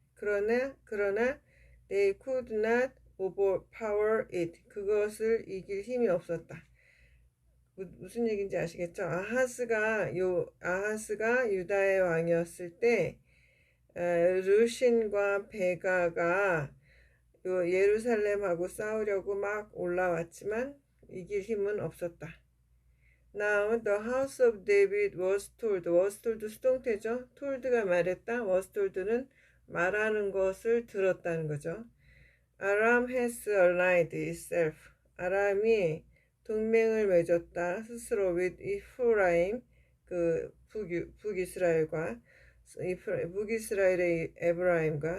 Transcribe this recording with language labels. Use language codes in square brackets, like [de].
[en] 그러나 they could not overpower it. [ko] 그것을 이길 힘이 없었다. 무슨 얘기인지 아시겠죠? 아하스가 유다의 왕이었을 때 르신과 베가가 예루살렘하고 싸우려고 막 올라왔지만 이길 힘은 없었다. [en] Now the house of David was told 수동태죠. [ko] told가 말했다. was told는 말하는 것을 들었다는 거죠. [en] Aram has allied itself. 아람이 동맹을 맺었다. [ko] 스스로 with 이프라임, 그 북이스라엘과 북이스라엘의 에브라임과.